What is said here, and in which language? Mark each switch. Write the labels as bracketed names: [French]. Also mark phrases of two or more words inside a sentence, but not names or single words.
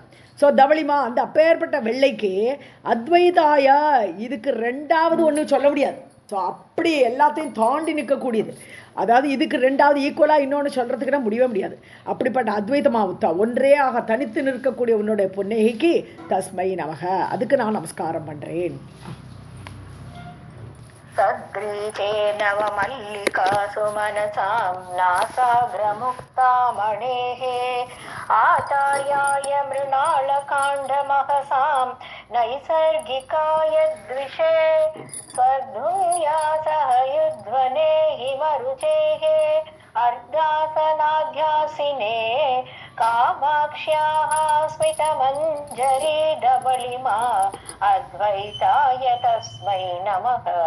[Tamil] ஸோ தவளிமா அந்த அப்பேற்பட்ட வெள்ளைக்கு அத்வைதாய, இதுக்கு 2வது ஒன்று சொல்ல முடியாது. ஸோ அப்படி எல்லாத்தையும் தாண்டி நிற்கக்கூடியது. அதாவது இதுக்கு 2வது ஈக்குவலாக இன்னொன்று சொல்கிறதுக்குன்னா முடியவே முடியாது. அப்படிப்பட்ட அத்வைதமாவுத்தா ஒன்றே ஆக தனித்து நிற்கக்கூடிய உன்னுடைய புன்னகைக்கு [Sanskrit] तस्मै नमः, [Tamil] அதுக்கு நான் நமஸ்காரம் பண்ணுறேன். [Sanskrit] सद्रीचे नवमल्लिकासु मनसां नासाग्रमुक्तामणेः आचार्याय मृणालकाण्डमहसां नैसर्गिकाय द्विषे स्वर्धुन्यासः युध्वने हिमरुचेः अर्धासनाध्यासिने कामाक्ष्याः स्मितमञ्जरी धवलिमा अद्वैताय तस्मै नमः.